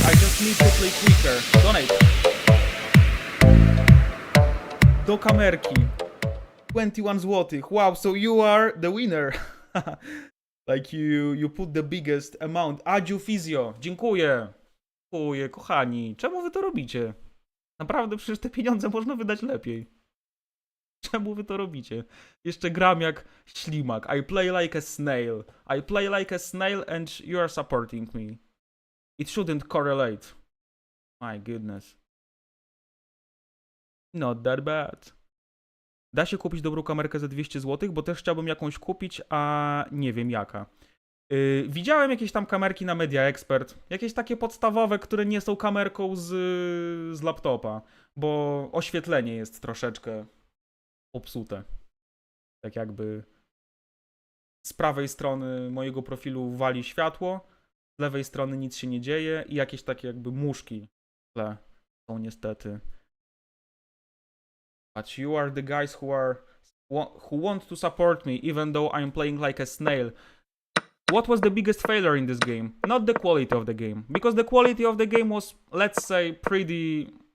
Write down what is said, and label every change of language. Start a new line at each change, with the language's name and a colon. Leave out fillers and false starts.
English: I just need to play quicker. Donate.
Polish: Do kamerki. 21 złotych.
English: Wow, so you are the winner. Like you put the biggest amount.
Polish: Adziu Fizjo. Dziękuję. Dziękuję, kochani. Czemu wy to robicie? Naprawdę przecież te pieniądze można wydać lepiej. Czemu wy to robicie? Jeszcze gram jak ślimak.
English: I play like a snail. I play like a snail and you are supporting me. It shouldn't correlate. My goodness. Not that bad.
Polish: Da się kupić dobrą kamerkę za 200 zł, bo też chciałbym jakąś kupić, a nie wiem jaka. Widziałem jakieś tam kamerki na Media Expert, jakieś takie podstawowe, które nie są kamerką z laptopa, bo oświetlenie jest troszeczkę popsute. Tak jakby z prawej strony mojego profilu wali światło, z lewej strony nic się nie dzieje i jakieś takie jakby muszki w tle są niestety.
English: But you are the guys who want to support me even though I'm playing like a snail. What was the biggest failure in this game? Not the quality of the game, because the quality of the game was, let's say, pretty...